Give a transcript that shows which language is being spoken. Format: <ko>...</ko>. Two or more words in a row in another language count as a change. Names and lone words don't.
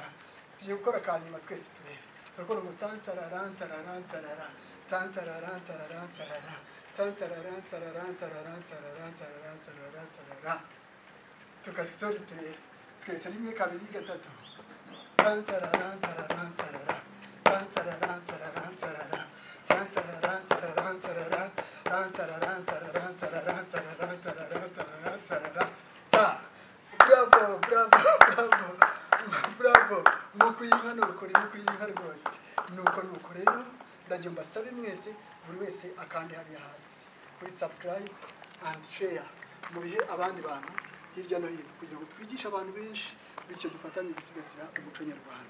<rw>Tugiye gukora kanyuma twese turebe. Turakora ngo tansarara sarara sarara tansarara sarara sarara tansarara sarara sarara sarara sarara sarara sarara. Tukasori turebe twese 1 2 3 tansarara sarara sarara tansarara sarara sarara tansarara sarara sarara tansarara sarara sarara sarara sarara sarara. Bravo, bravo, bravo, bravo. Nuko yinka rwose. Nuko rero ndagiye mbasabe mwese buri wese akandi hariya hasi kuri</rw> <en>subscribe and share</en> <rw>mu bihe abandi bantu hirya no hino, kugira ngo twigishe abantu benshi, bityo dufatanye gusigasira umuco nyarwanda.</rw>